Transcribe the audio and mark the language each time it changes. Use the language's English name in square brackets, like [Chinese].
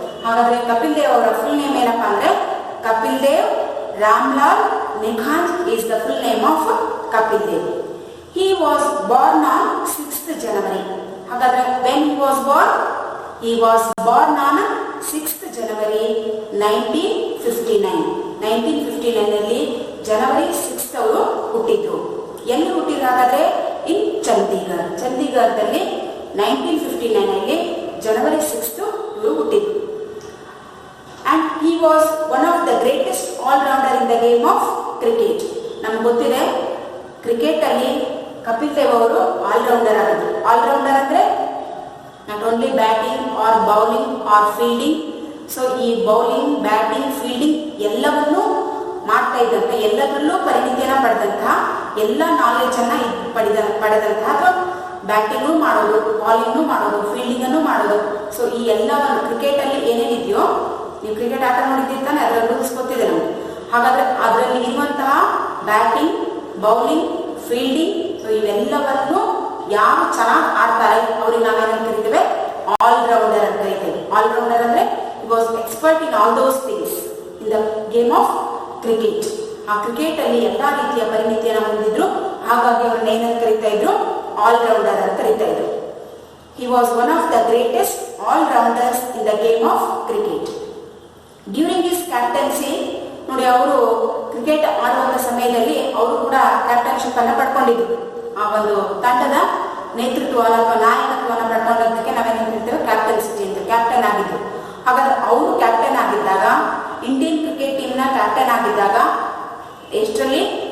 [Kannada] ಹಾಗಾದ್ರೆ ಕಪಿಲ್ ದೇವ್ ಅವರ full name ಏನಪ್ಪಾ ಅಂದ್ರೆ Kapil Dev Ramlal ನಿಖಾನ್ಸ್ [English] is the full name of [Kannada] Kapil Dev. [English] He was born on 6th January. [Kannada] ಹಾಗಾದ್ರೆ [English] when he was born? He was born on 6th January 1959. [Kannada] 1959 ನಲ್ಲಿ ಜನವರಿ 6th ಅವರು ಹುಟ್ಟಿದ್ರು. ಎಲ್ಲಿ ಹುಟ್ಟಿದ್ರು ಹಾಗಾದ್ರೆ? ಇನ್ ಚಂಡೀಗಢದಲ್ಲಿ 1959 ನಲ್ಲಿ ಜನವರಿ 6th ಇವರು ಹುಟ್ಟಿದ್ರು. [English] And he was one of the greatest all-rounder in the game of cricket. [Kannada] ನಮ್ಗೆ ಗೊತ್ತಿದೆ, ಕ್ರಿಕೆಟ್ ಅಲ್ಲಿ ಕಪಿಲ್ ದೇವ್ ಅವರು ಆಲ್ರೌಂಡರ್ ಆಗಿದ್ರು. [English] allrounder [Kannada] ಅಂದ್ರೆ [English] Not only batting or bowling or fielding. [Kannada] So ಈ ಬೌಲಿಂಗ್, ಬ್ಯಾಟಿಂಗ್, ಫೀಲ್ಡಿಂಗ್ ಎಲ್ಲವನ್ನೂ ಮಾಡ್ತಾ ಇದ್ದಂತೆ, ಎಲ್ಲದರಲ್ಲೂ ಪರಿಣಿತಿಯನ್ನ ಪಡೆದಂತಹ, ಎಲ್ಲ ನಾಲೆಜ್ ಅನ್ನ ಪಡೆದಂತಹ, ಬ್ಯಾಟಿಂಗು ಮಾಡೋದು, ಬಾಲಿಂಗು ಮಾಡೋದು, ಫೀಲ್ಡಿಂಗ್ ಅನ್ನು ಮಾಡೋದು. ಸೊ ಈ ಎಲ್ಲವನ್ನು ಕ್ರಿಕೆಟ್ ಅಲ್ಲಿ ಏನೇನಿದೆಯೋ, ನೀವು ಕ್ರಿಕೆಟ್ ಆಟ ನೋಡಿದ್ದಾನೆ, ಅದರ ರೂಲ್ಸ್ ಗೊತ್ತಿದೆ ನಮ್ಗೆ. ಹಾಗಾದ್ರೆ ಅದರಲ್ಲಿ ಇರುವಂತಹ ಬ್ಯಾಟಿಂಗ್, ಬೌಲಿಂಗ್, ಫೀಲ್ಡಿಂಗ್, ಸೊ ಇವೆಲ್ಲವನ್ನು ಯಾರು ಚೆನ್ನಾಗಿ ಆಡ್ತಾರೆ ಅವ್ರಿಗೆ ನಾವೇನಂತ ಕರಿತೇವೆ? ಆಲ್ರೌಂಡರ್ ಅಂತ ಕರಿತೇವೆ. [English] allrounder [Kannada] ಅಂದ್ರೆ [English] he was expert in all those things in the game of cricket. [Kannada] ಆ ಕ್ರಿಕೆಟ್ ಅಲ್ಲಿ ಎಲ್ಲಾ ರೀತಿಯ ಪರಿಣಿತಿಯನ್ನು ಹೊಂದಿದ್ರು. ಹಾಗಾಗಿ ಅವ್ರನ್ನ ಏನಂತ ಕರಿತಾ ಇದ್ರು? ಆಲ್ರೌಂಡರ್ ಅಂತ ಕರಿತಾ ಇದ್ರು. [English] He was one of the greatest all-rounders in the game of cricket. During his captaincy, [Kannada] ನೋಡಿ, ಅವರು ಕ್ರಿಕೆಟ್ ಆಡುವಂತ ಸಮಯದಲ್ಲಿ ಅವರು ಕೂಡ ಕ್ಯಾಪ್ಟನ್ಶಿಪ್ ಅನ್ನ ಪಡ್ಕೊಂಡಿದ್ರು. ಆ ಒಂದು ತಂಡದ ನೇತೃತ್ವವನ್ನು ಅಥವಾ ನಾಯಕತ್ವವನ್ನು ಪಡ್ಕೊಂಡದಕ್ಕೆ ನಾವೇನು ಹೇಳ್ತೇವೆ? ಕ್ಯಾಪ್ಟನ್ಸಿ ಅಂತ. ಕ್ಯಾಪ್ಟನ್ ಆಗಿದ್ರು. ಹಾಗಾದ್ರೆ ಅವರು ಕ್ಯಾಪ್ಟನ್ ಆಗಿದ್ದಾಗ, ಇಂಡಿಯನ್ ಕ್ರಿಕೆಟ್ ಟೀಮ್ ನ ಕ್ಯಾಪ್ಟನ್ ಆಗಿದ್ದಾಗ ಎಷ್ಟರಲ್ಲಿ?